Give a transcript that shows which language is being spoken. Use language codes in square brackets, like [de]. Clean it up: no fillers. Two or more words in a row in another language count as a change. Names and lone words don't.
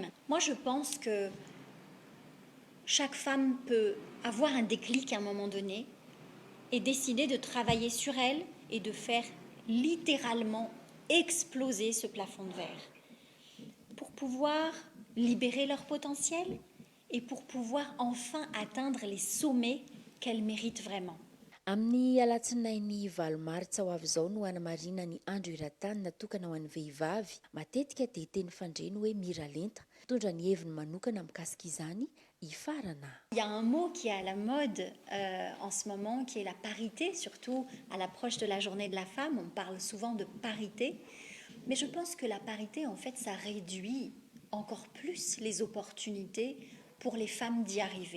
[fr] Moi, je pense que chaque femme peut avoir un déclic à un moment donné et décider de travailler sur elle et de faire littéralement exploser ce plafond de verre pour pouvoir libérer leur potentiel et pour pouvoir enfin atteindre les sommets qu'elles méritent vraiment. [mg] Amin'ny alatsinainy valomaritsa ho avy izao no hanamarina ny andro iran-tany natokana ho an'ny vehivavy. Matetika dia teny fandreny hoe miralenta mitondra ny heviny manokana mikasika izany i Farana. [fr] Il y a un mot qui est à la mode en ce moment, qui est la parité, surtout à l'approche de la journée de la femme. On parle souvent de parité, mais je pense que la parité, en fait, ça réduit encore plus les opportunités pour les femmes d'y arriver.